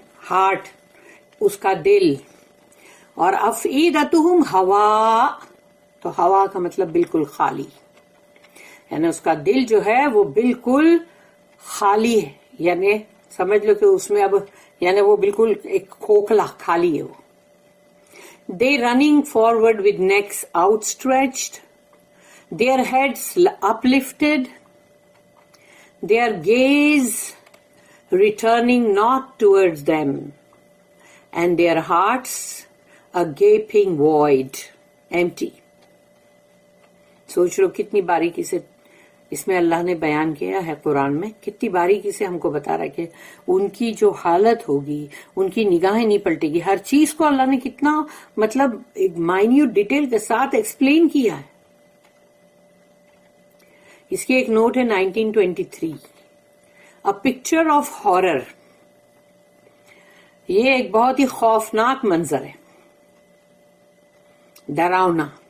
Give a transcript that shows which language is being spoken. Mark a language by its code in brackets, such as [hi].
[ur] Heart, اس کا دل، اور افئدتہم ہوا، تو ہوا کا مطلب بالکل خالی، یعنی اس کا دل جو ہے وہ بالکل خالی ہے، یعنی سمجھ لو کہ اس میں اب یعنی وہ بالکل ایک کھوکھلا خالی ہے وہ. [en] They running forward with necks outstretched, their heads uplifted, their gaze returning not towards them, and their hearts a gaping void, empty. [ur] سوچ لو کتنی باریکی سے اس میں اللہ نے بیان کیا ہے قرآن میں، کتنی باریکی سے ہم کو بتا رہا ہے کہ ان کی جو حالت ہوگی، ان کی نگاہیں نہیں پلٹے گی، ہر چیز کو اللہ نے کتنا مطلب ایک مائنیوٹ ڈیٹیل کے ساتھ ایکسپلین کیا ہے۔ اس کی ایک نوٹ ہے 1923، [en] A picture of horror۔ [ur] یہ ایک بہت ہی خوفناک منظر ہے، ڈراؤنا،